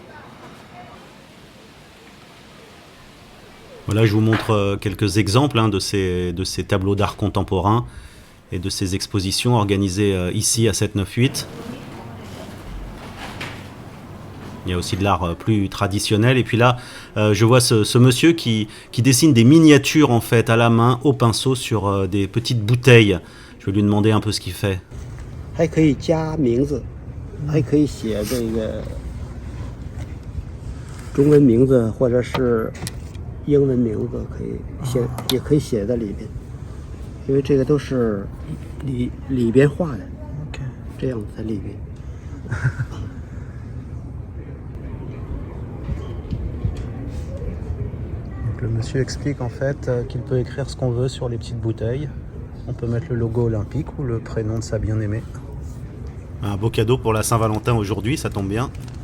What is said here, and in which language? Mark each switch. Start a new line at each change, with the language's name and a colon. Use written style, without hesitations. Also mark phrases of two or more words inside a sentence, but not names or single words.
French: Voilà, je vous montre quelques exemples de ces tableaux d'art contemporain et de ces expositions organisées ici à 798. Il y a aussi de l'art plus traditionnel. Et puis là, je vois ce monsieur qui dessine des miniatures en fait à la main, au pinceau, sur des petites bouteilles. Je vais lui demander un peu ce qu'il fait.
Chinese: 还可以加名字，还可以写这个中文名字或者是英文名字，可以写，也可以写在里面，因为这个都是里边画的，这样在里边。
French: Le monsieur explique en fait qu'il peut écrire ce qu'on veut sur les petites bouteilles. On peut mettre le logo olympique ou le prénom de sa bien-aimée. Un beau cadeau pour la Saint-Valentin aujourd'hui, ça tombe bien.